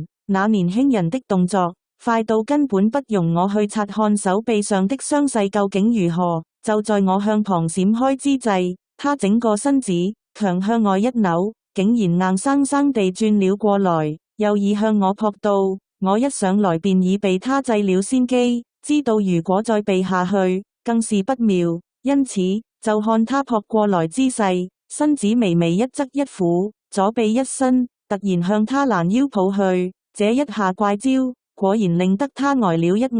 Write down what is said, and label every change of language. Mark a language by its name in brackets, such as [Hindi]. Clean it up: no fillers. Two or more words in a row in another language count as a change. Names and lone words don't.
[Cantonese] 那年輕人的動作快到根本不容我去察看手臂上的傷勢究竟如何。就在我向旁閃開之際，他整個身子強向外一扭，竟然硬生生地轉了過來，又已向我撲到。我一上來便已被他制了先機，知道如果再避下去更是不妙，因此就看他撲過來姿勢，身子微微一側一俯，左臂一伸，突然向他攔腰抱去。這一下怪招果然令得他呆了一呆。